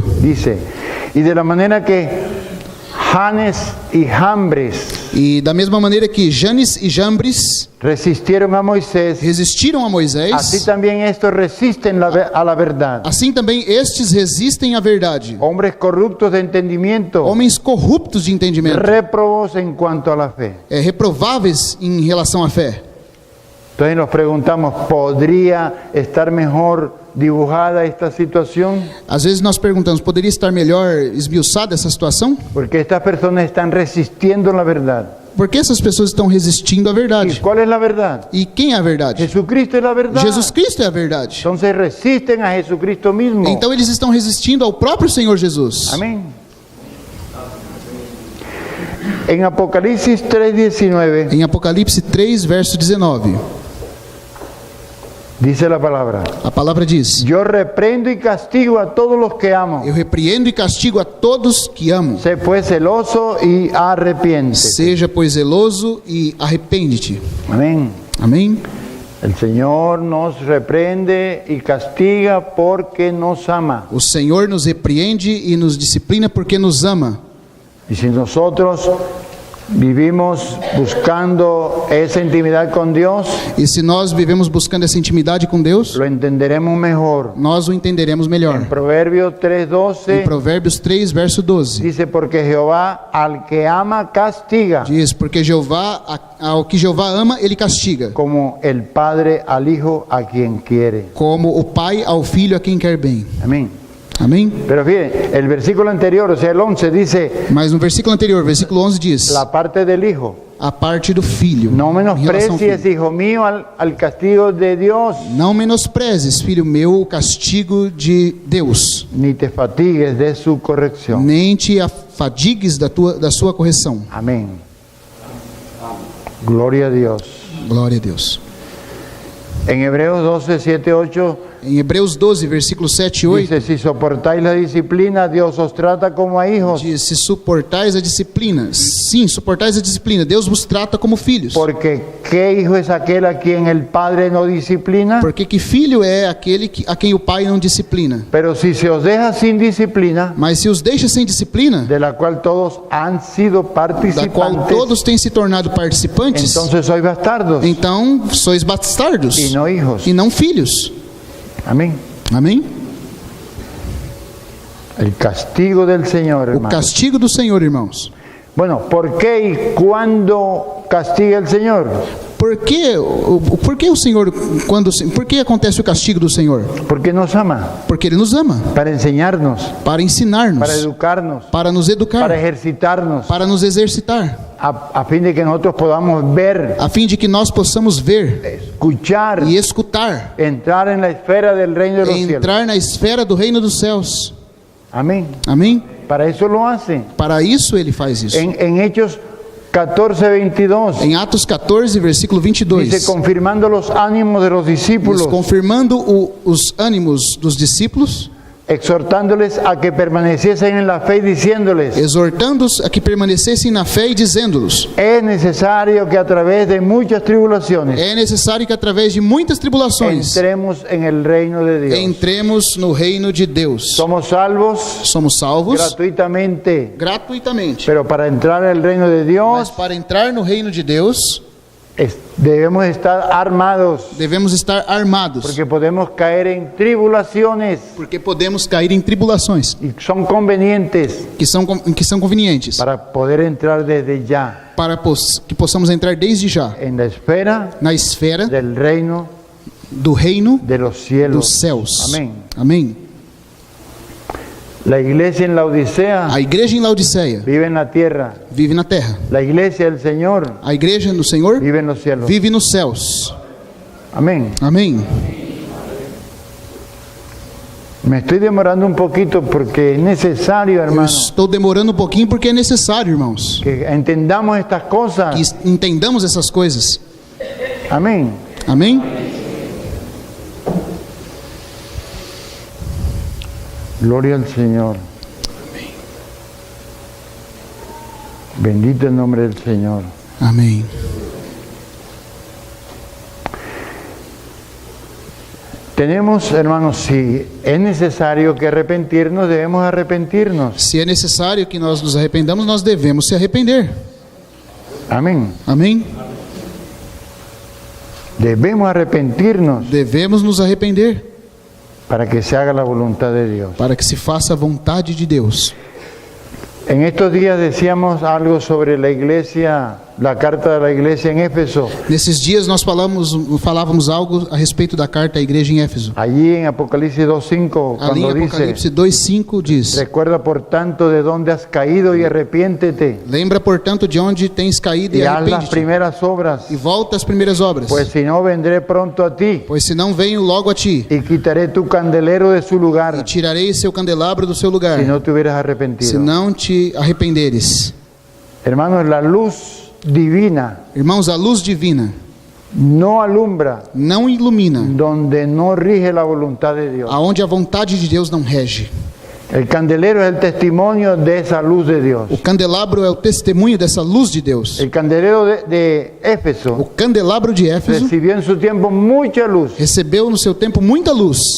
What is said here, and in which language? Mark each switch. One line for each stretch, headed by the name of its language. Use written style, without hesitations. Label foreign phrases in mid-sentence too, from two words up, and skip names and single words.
Spanish: Dice, y de la manera que Janes y Jambres
Portuguese: E da mesma maneira que Janes e Jambres
Spanish: resistieron a Moisés,
Portuguese: resistiram a Moisés,
Spanish: así también estos resisten a la verdad.
Portuguese: assim também estes resistem à verdade.
Spanish: Hombres corruptos de entendimiento,
Portuguese: Homens corruptos de entendimento,
Spanish: réprobos en cuanto a la fe.
Portuguese: reprováveis em relação à fé.
Spanish: Entonces nos preguntamos, ¿podría estar mejor dibujada esta situación?
Portuguese: Às vezes nós perguntamos, poderia estar melhor esmiuçada essa situação?
Spanish: Porque estas personas están resistiendo la verdad.
Portuguese: Por que essas pessoas estão resistindo à
Spanish: ¿Y
Portuguese: verdade?
Spanish: cuál es la verdad?
Portuguese: E quem é a verdade?
Spanish: Jesucristo es la verdad.
Portuguese: Jesus Cristo é a verdade.
Spanish: Entonces resisten a Jesucristo mismo.
Portuguese: Então eles estão resistindo ao próprio Senhor Jesus.
Spanish: Amén. En Apocalipsis 3:19
Portuguese: Em Apocalipse 3, verso 19,
Spanish: dice la palabra:
Portuguese: a palavra diz:
Spanish: Yo reprendo y castigo a todos los que amo.
Portuguese: Eu repreendo e castigo a todos que amo.
Spanish: Sé pues celoso y arrepiente.
Portuguese: Seja, pois, zeloso e arrepende-te.
Spanish: Amén.
Portuguese: Amém?
Spanish: El Señor nos reprende y castiga porque nos ama.
Portuguese: O Senhor nos repreende e nos disciplina porque nos ama.
Spanish: Y si nosotros vivimos buscando esa intimidad con Dios,
Portuguese: E se nós vivemos buscando essa intimidade com Deus,
Spanish: lo entenderemos mejor.
Portuguese: nós o entenderemos
Spanish: En
Portuguese: melhor.
Spanish: Proverbios
Portuguese: Em 3:12 Provérbios 3, verso 12,
Spanish: dice: Porque Jehová al que ama castiga,
Portuguese: diz: Porque Jeová, ao que Jeová ama, ele castiga,
Spanish: como el Padre al Hijo a quien quiere.
Portuguese: como o pai ao filho a quem quer bem.
Spanish: Amén.
Portuguese: Amém?
Spanish: Pero fíjense, el versículo anterior, o sea, el 11, dice
Portuguese: Mas no versículo anterior, versículo 11 diz:
Spanish: la parte del Hijo.
Portuguese: a parte do filho.
Spanish: No
Portuguese: em relação ao
Spanish: menosprecies,
Portuguese: filho.
Spanish: hijo mío, al castigo de Dios,
Portuguese: Não menosprezes, filho meu, o castigo de Deus,
Spanish: ni te fatigues de su corrección.
Portuguese: nem te afadigues da sua correção.
Spanish: Amén. Gloria a Dios.
Portuguese: Glória a Deus.
Spanish: En Hebreos 12, 7, 8
Portuguese: Em Hebreus 12, versículos 7 e 8,
Spanish: dice: Si soportáis la disciplina, Dios os trata como a hijos.
Portuguese: diz: se suportais a disciplina, sim, suportais a disciplina, Deus vos trata como filhos.
Spanish: Porque ¿qué hijo es aquel a quien el Padre no disciplina?
Portuguese: Porque que filho é aquele a quem o pai não disciplina?
Spanish: Pero si se os deja sin disciplina,
Portuguese: Mas se os deixa sem disciplina,
Spanish: de la cual todos han sido
Portuguese: da qual
Spanish: participantes,
Portuguese: todos têm se tornado participantes,
Spanish: entonces sois bastardos
Portuguese: então sois bastardos
Spanish: y no hijos.
Portuguese: e não filhos.
Spanish: Amén.
Portuguese: Amém?
Spanish: El castigo del Señor,
Portuguese: O
Spanish: hermano.
Portuguese: castigo do Senhor, irmãos.
Spanish: Bueno, ¿por qué y cuándo castiga el Señor?
Portuguese: Por que o Senhor, por que acontece o castigo do Senhor?
Spanish: Porque nos ama,
Portuguese: Porque Ele nos ama,
Spanish: para enseñarnos,
Portuguese: para ensinar-nos,
Spanish: para educarnos,
Portuguese: para nos educar,
Spanish: para ejercitarnos,
Portuguese: para nos exercitar,
Spanish: a fin de que nosotros podamos ver,
Portuguese: a fim de que nós possamos ver
Spanish: escuchar,
Portuguese: e escutar,
Spanish: entrar en la esfera del reino de los cielos.
Portuguese: entrar na esfera do reino dos céus.
Spanish: Amén.
Portuguese: Amém?
Spanish: Para eso lo hace.
Portuguese: Para isso Ele faz isso.
Spanish: En Hechos 14, 22,
Portuguese: Em Atos 14, versículo 22,
Spanish: dice: confirmando los ánimos de los
Portuguese: diz,
Spanish: discípulos,
Portuguese: confirmando os ânimos dos discípulos,
Spanish: exhortándoles a que permaneciesen en la fe y diciéndoles:
Portuguese: exortando-os a que permanecessem na fé e dizendo-los:
Spanish: es necesario que a través de muchas tribulaciones
Portuguese: é necessário que através de muitas tribulações
Spanish: entremos en el reino de Dios.
Portuguese: entremos no reino de Deus.
Spanish: Somos salvos
Portuguese: Somos salvos
Spanish: gratuitamente,
Portuguese: gratuitamente,
Spanish: pero para entrar en el reino de
Portuguese: mas
Spanish: Dios
Portuguese: para entrar no reino de Deus
Spanish: debemos estar armados,
Portuguese: devemos estar armados,
Spanish: porque podemos caer en tribulaciones
Portuguese: porque podemos cair em tribulações
Spanish: y son convenientes
Portuguese: que são convenientes
Spanish: para poder entrar desde ya
Portuguese: para que possamos entrar desde já
Spanish: en la esfera
Portuguese: na esfera
Spanish: del reino
Portuguese: do reino
Spanish: de los cielos.
Portuguese: dos céus.
Spanish: Amén.
Portuguese: Amém.
Spanish: La iglesia en la Odisea
Portuguese: A igreja em Laodiceia
Spanish: vive en la tierra.
Portuguese: vive na terra.
Spanish: La iglesia del Señor
Portuguese: A igreja do Senhor
Spanish: vive en los cielos.
Portuguese: vive nos céus.
Spanish: Amén.
Portuguese: Amém.
Spanish: Me estoy demorando un poquito porque es necesario,
Portuguese: Eu
Spanish: hermano,
Portuguese: estou demorando um pouquinho porque é necessário, irmãos,
Spanish: que entendamos estas
Portuguese: que
Spanish: cosas.
Portuguese: entendamos essas coisas.
Spanish: Amén.
Portuguese: Amém?
Spanish: Gloria al Señor. Bendito el nombre del Señor.
Portuguese: Amém.
Spanish: Tenemos, hermanos, si es necesario que arrepentirnos, debemos arrepentirnos.
Portuguese: Se é necessário que nós nos arrependamos, nós devemos se arrepender.
Spanish: Amén.
Portuguese: Amém?
Spanish: Debemos arrepentirnos
Portuguese: Devemos nos arrepender
Spanish: para que se haga la voluntad de Dios.
Portuguese: para que se faça a vontade de Deus.
Spanish: En estos días decíamos algo sobre la iglesia, la carta de la iglesia en Éfeso.
Portuguese: Nesses dias nós falávamos algo a respeito da carta à igreja em Éfeso.
Spanish: Allí en Apocalipsis 2:5,
Portuguese: Ali em
Spanish: cuando
Portuguese: Apocalipse
Spanish: dice:
Portuguese: 2:5 diz:
Spanish: recuerda por tanto de dónde has caído y arrepiéntete
Portuguese: lembra, portanto, de onde tens caído
Spanish: y
Portuguese: e
Spanish: haz las
Portuguese: arrepende-te,
Spanish: primeras obras,
Portuguese: e volta às primeiras obras,
Spanish: pues si no vendré pronto a ti
Portuguese: pois senão venho logo a ti,
Spanish: y quitaré tu candelero de su
Portuguese: e
Spanish: lugar
Portuguese: tirarei seu candelabro do seu lugar,
Spanish: si no te hubieras
Portuguese: se
Spanish: arrepentido.
Portuguese: não te arrependeres.
Spanish: Hermanos, la luz divina
Portuguese: Irmãos, a luz divina
Spanish: no alumbra
Portuguese: não ilumina
Spanish: donde no rige la voluntad de Dios.
Portuguese: aonde a vontade de Deus não rege.
Spanish: El candelero es el testimonio de esa luz de Dios.
Portuguese: O candelabro é o testemunho dessa luz de Deus.
Spanish: El candelero de
Portuguese: O
Spanish: Éfeso
Portuguese: candelabro de Éfeso
Spanish: recibió en su tiempo mucha luz,
Portuguese: recebeu no seu tempo muita luz,